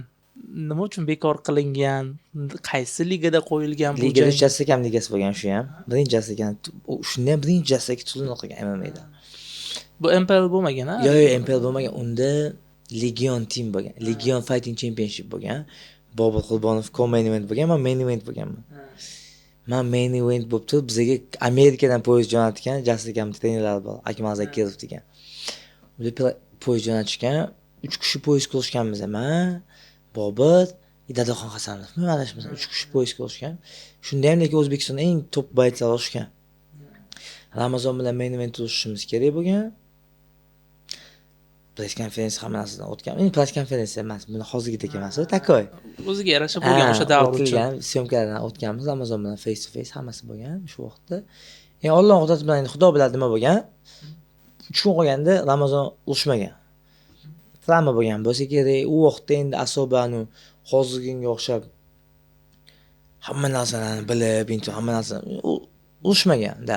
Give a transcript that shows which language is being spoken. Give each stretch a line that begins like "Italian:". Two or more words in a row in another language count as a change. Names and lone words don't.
Uzbek: Nima uchun bekor qilingan? Qaysi ligada qo'yilgan bu jang? Ligada Jassakam ligasi bo'lgan shu ham. Birinchi Jassakam, shundan birinchi Jassaka turnir qilgan MMA'da. Bu MPL bo'lmagan-a? Yo'q, MPL bo'lmagan. Unda Legion team bo'lgan. Legion Fighting Championship bo'lgan. Bobur Qurbonov
English: co-main event
Uzbek: bo'lgan, men
English: main event
Uzbek: bo'lganman. Men
English: main event
Uzbek: bo'lib turib, bizga Amerikadan poyezd jo'natgan Jassakam trenerlari bor, Akmal Zakirov degan. Ular poyezd jo'natishgan, 3 kishi poyezd qilishganmiz. Men, Bobur, Dadaxon Hasanov, men adashmasam 3 kishi poyezd qilishgan. Shunda ham lekin O'zbekistonda eng top baytlar olishgan. Ramazon bilan
English: main event
Uzbek: urishimiz kerak bo'lgan. Press konferensiya hamma narsadan o'tgan. Endi press konferensiya emas, buni hozirgidek emas, takoy. O'ziga yarasha bo'lgan o'sha davr uchun. Syomkalardan o'tganmiz, Amazon bilan
English: face to face
Uzbek: hammasi bo'lgan shu vaqtda. Alloh qudrati bilan endi Xudo biladi nima bo'lgan. 3 kun qolganda Ramazon urushmagan. Travma bo'lgan bo'lsa kerak, u vaqtda endi asobani hozirgiga o'xshab hamma narsalarni bilib, hamma narsani urushmagan-da.